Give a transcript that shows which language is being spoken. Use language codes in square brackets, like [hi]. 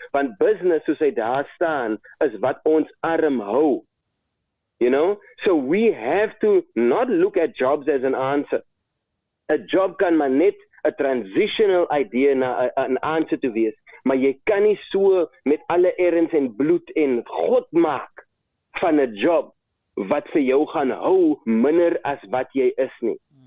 [af] Want business, soos hy daar staan, is wat ons arm hou. [en] So we have to not look at jobs as an answer. [af] A job kan maar net [en] a transitional idea [af] na 'n answer te wees. Maar jy kan nie so met alle erns en bloed en God maak van 'n job wat vir jou gaan hou minder as wat jy is nie.